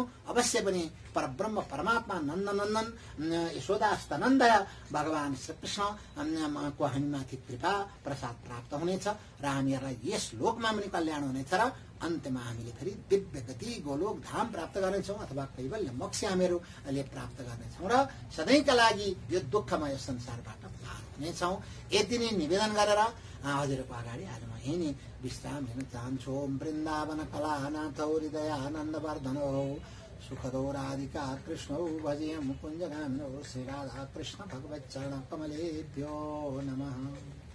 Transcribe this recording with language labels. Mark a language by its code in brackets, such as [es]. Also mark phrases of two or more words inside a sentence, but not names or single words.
[ne] अवश्य पनि परब्रह्म परमात्मा नन्दनन्दन यशोदास्तनन्दय भगवान श्रीकृष्णको हामीमाथि कृपा प्रसाद प्राप्त हुनेछ र हामीहरूलाई यस लोकमा पनि कल्याण हुनेछ र अन्त्यमा हामीले फेरि दिव्य गति गोलोक धाम प्राप्त गर्नेछौँ अथवा कैवल्य मोक्ष हामीहरूले प्राप्त गर्नेछौँ र सधैँका लागि यो दुःखमय संसारबाट पार हुनेछौँ। यति नै निवेदन गरेर हजुरको अगाडि आज म यही नै विश्राम लिन चाहन्छु। [sa] ओम वृन्दावन कलानाथ हृदयानन्द वर्धनो सुखदो राधिका कृष्णौ भजे मुकुञ्जगामिनो श्री राधा कृष्ण भगवत् चरण कमलेभ्यो नमः।